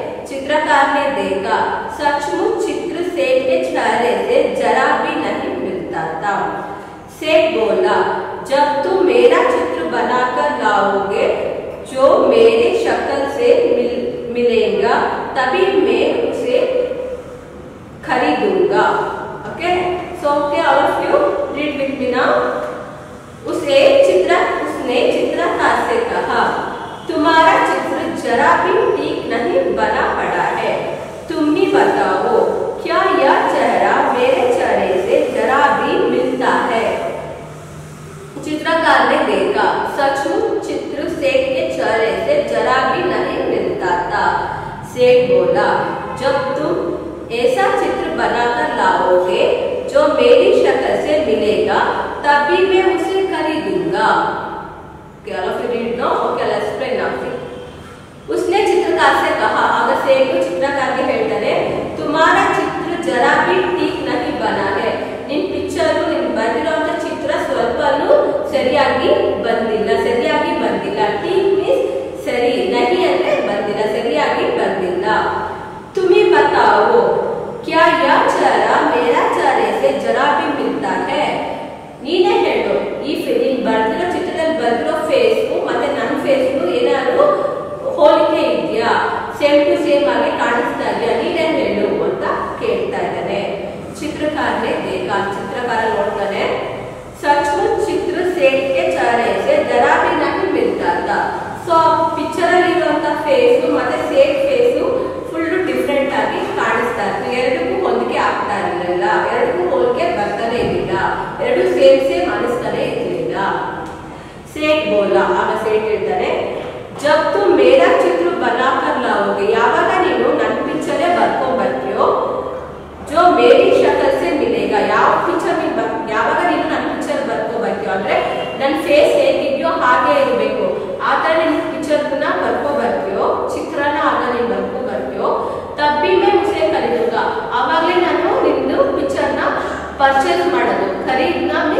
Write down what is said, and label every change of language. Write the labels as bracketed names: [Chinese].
[Hindi] चित्रकार ने देखा, सचमुच चित्र सेठ के चेहरे से जरा भी नहीं मिलता था. सेठ बोला, जब तुम मेरा चित्र बनाकर लाओगे जो मेरे शक्ल से मिलेगा तभी मैं उसे खरीदूंगा. [English] Okay, so okay, all of you read with me now. [Hindi] उसने चित्रकार से कहा, तुम्हारा चित्र जरा भी ठीक नहीं बना पड़ा है. तुम ही बताओ, क्या यह चेहरा मेरे चेहरे से जरा भी मिलता है? चित्रकार ने देखा, सचमुच चित्र सेठ के चेहरे से जरा भी नहीं मिलता था. सेठ बोला, जब तुम ऐसा चित्र बनाकर लाओगे जो मेरी शक्ल से मिलेगा तभी मैं उसे खरीदूंगा. [English] Okay, all of you read now. Okay, let's explain now. [Hindi] उसने चित्रकार से कहा, अगर सेठ को चित्रकार के [Kannada] ಹೇಳ್ತಾನೆ, [Hindi] तुम्हारा चित्र जरा भी ठीक नहीं बना है. [Kannada] ನಿನ್ನ ಪಿಕ್ಚರ್ ಬಂದಿರೋಂತ ಚಿತ್ರ ಸ್ವಲ್ಪನೂ ಸರಿಯಾಗಿ ಬಂದಿಲ್ಲ. ठीक मीन्स ಸರಿ, नहीं ಅಂದ್ರೆ ಬಂದಿಲ್ಲ, ಸರಿಯಾಗಿ ಬಂದಿಲ್ಲ. तुम ही बताओ, क्या यह चेहरा मेरा चेहरे से जरा भी मिलता है? ನೀನೇ ಹೇಳು, ಈ ನೀನು ಬರ್ದಿರೋ ಚಿತ್ರದಲ್ಲಿ ಬರ್ದಿರೋ ಫೇಸ್ಗೂ ಮತ್ತೆ ನನ್ನ ಫೇಸ್ಗೂ ಏನಾದ್ರು ಹೋಲಿಕೆ ಇದೆಯಾ, ಸೇಮ್ ಟು ಸೇಮ್ ಆಗಿ ಕಾಣಿಸ್ತಾ ಇದೆಯಾ, ನೀನೇ ಹೇಳು ಅಂತ ಕೇಳ್ತಾ ಇದ್ದಾನೆ. [Hindi] ಚಿತ್ರಕಾರನೇ देखा, [Kannada] ಚಿತ್ರಕಾರ ನೋಡ್ತಾನೆ, [Hindi] सचमुच चित्र सेठ के चेहरे से जरा भी नहीं मिलता था. [Kannada] ಸೊ ಪಿಕ್ಚರ್ ಅಲ್ಲಿ ಇರುವಂತ ಫೇಸ್ ಮತ್ತೆ ಸೇಟ್ ಫೇಸ್ ಫುಲ್ ಡಿಫರೆಂಟ್ ಆಗಿ ಕಾಣಿಸ್ತಾ ಇತ್ತು. ಎರಡಕ್ಕೂ ಹೊಂದಿಕೆ ಆಗ್ತಾ ಇರಲಿಲ್ಲ, ಎರಡಕ್ಕೂ ಹೋಲಿಕೆ ಬರ್ತಾನೆ ಇರಲಿಲ್ಲ, ಎರಡು ಸೇಮ್ ಅನಿಸ್ತಾನೆ ಇರಲಿಲ್ಲ. [Hindi] ಸೇಟ್ ಬೋಲಾ, [Kannada] ಆಗ ಸೇಟ್ ಹೇಳ್ತಾನೆ, [Hindi] ಜಬ್ ತುಮ್ ಮೇರಾ ಚಿತ್ರ ಬನಾಕರ್ ಲಾओगे, [Kannada] ಯಾವಾಗ ನೀನು ನನ್ನ ಪಿಕ್ಚರೇ ಬರ್ಕೊಂಡ್ ಬರ್ತೀಯೋ, [Hindi] ಜೋ ಮೇರಿ ಶಕಲ್ ಸೆ ಮಿಲೇಗಾ, [Kannada] ಯಾವ ಪಿಕ್ಚರ್ ಯಾವಾಗ ನೀನು ನನ್ನ ಪಿಕ್ಚರ್ ಬರ್ಕೊಂಡ್ ಬರ್ತೀಯೋ ಅಂದ್ರೆ ನನ್ನ ಫೇಸ್ ಹೇಗಿದೆಯೋ ಹಾಗೆ ಇರಬೇಕು, ಆ ತರ ನೀನು ಪಿಕ್ಚರ್ನ ಬರ್ಕೊಂಡ್ ಬರ್ತೀಯೋ, ಚಿತ್ರನ ಆಗ ನೀನು ಬರ್ಕೊಂಡ್ ಬರ್ತೀಯೋ, [Hindi] ತಬ್ಬಿ ಮೇ ಉಸೆ ಖರೀದೂಂಗಾ, [Kannada] ಆವಾಗಲೇ ನಾನು ನಿನ್ನ ಪಿಕ್ಚರ್ನ ಪರ್ಚೇಸ್ ಮಾಡೋದು, ಖರೀದ್ನ